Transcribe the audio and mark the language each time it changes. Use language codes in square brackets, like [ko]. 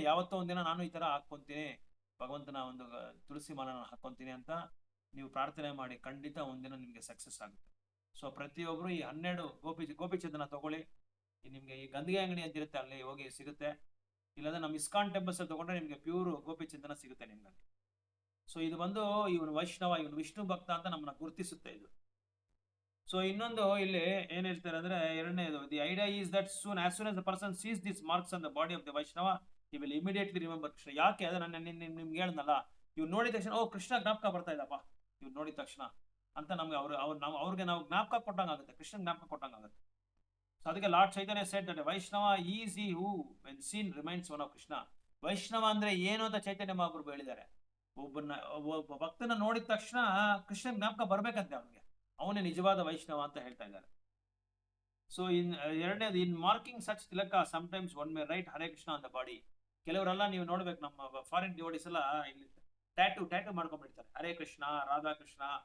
[kn] ಯಾವತ್ತೋ ಒಂದಿನ ನಾನು ಈ ತರ ಹಾಕೊಂತೀನಿ, ಭಗವಂತನ ಒಂದು ತುಳಸಿ ಮಾಲನ ಹಾಕೊಂತೀನಿ ಅಂತ ನೀವು ಪ್ರಾರ್ಥನೆ ಮಾಡಿ, ಖಂಡಿತ ಒಂದಿನ ನಿಮಗೆ ಸಕ್ಸಸ್ ಆಗುತ್ತೆ. ಸೊ ಪ್ರತಿಯೊಬ್ಬರು ಈ 12 ಗೋಪಿಚಂದನ ತಗೊಳ್ಳಿ. ನಿಮ್ಗೆ ಈ ಗಂದಿಗೆ ಅಂಗಡಿ ಅಂತ ಇರುತ್ತೆ, ಅಲ್ಲಿ ಹೋಗಿ ಸಿಗುತ್ತೆ. ಇಲ್ಲಾಂದ್ರೆ ನಮ್ಮ ಇಸ್ಕಾನ್ ಟೆಂಪಲ್ಸ್ ಅಲ್ಲಿ ತಗೊಂಡ್ರೆ ನಿಮ್ಗೆ ಪ್ಯೂರ್ ಗೋಪಿಚಂದನ ಸಿಗುತ್ತೆ ನಿಮ್ಗೆ. ಸೊ ಇದು ಬಂದು ಇವನು ವೈಷ್ಣವ, ಇವನು ವಿಷ್ಣು ಭಕ್ತ ಅಂತ ನಮ್ಮನ್ನ ಗುರುತಿಸುತ್ತೆ ಇದು. ಸೊ ಇನ್ನೊಂದು ಇಲ್ಲಿ ಏನ್ ಹೇಳ್ತಾರೆ ಅಂದ್ರೆ, ಎರಡನೇದು, [en] The idea is that as soon as the person sees these marks on the body of the Vaishnava, he will immediately remember Krishna. [kn] ಯಾಕೆ ಅದ ನಾನು ನಿಮ್ಗೆ ಹೇಳ್ದಲ್ಲ, ಇವ್ನು ನೋಡಿದ ತಕ್ಷಣ ಓ ಕೃಷ್ಣ ಜ್ಞಾಪಕ ಬರ್ತಾ ಇದ್ದಪ್ಪ, ಇವ್ನು ನೋಡಿದ ತಕ್ಷಣ ಅಂತ ನಮ್ಗೆ ಅವ್ರಿಗೆ ನಾವು ಜ್ಞಾಪಕ ಕೊಟ್ಟಂಗಾಗುತ್ತೆ, ಕೃಷ್ಣ ಜ್ಞಾಪಕ ಕೊಟ್ಟಂಗಾಗುತ್ತೆ. [en] So ಅದಕ್ಕೆ lord Chaitanya said that Vaishnava is he who when seen reminds one of Krishna. [kn] ವೈಷ್ಣವ ಅಂದ್ರೆ ಏನು ಅಂತ ಚೈತನ್ಯ ಮಹಾಪ್ರಭು ಹೇಳಿದ್ದಾರೆ. ಒಬ್ಬ ಭಕ್ತನ ನೋಡಿದ ತಕ್ಷಣ ಕೃಷ್ಣ ಜ್ಞಾಪಕ ಬರ್ಬೇಕಂತೆ ಅವನಿಗೆ, ಅವನೇ ನಿಜವಾದ ವೈಷ್ಣವ ಅಂತ ಹೇಳ್ತಾ ಇದ್ದಾರೆ. [en] so [kn] ಎರಡನೇದು, [en] In marking such tilaka sometimes one may write Hare Krishna on the body. [kn] ಕೆಲವರೆಲ್ಲ ನೀವು ನೋಡ್ಬೇಕು, ನಮ್ಮ ಫಾರಿನ್ ಡಿವೋಟೀಸ್ ಎಲ್ಲ ಇಲ್ಲಿ ಟ್ಯಾಟೂ ಮಾಡ್ಕೊಂಡ್ಬಿಡ್ತಾರೆ, ಹರೇ ಕೃಷ್ಣ, ರಾಧಾ ಕೃಷ್ಣ,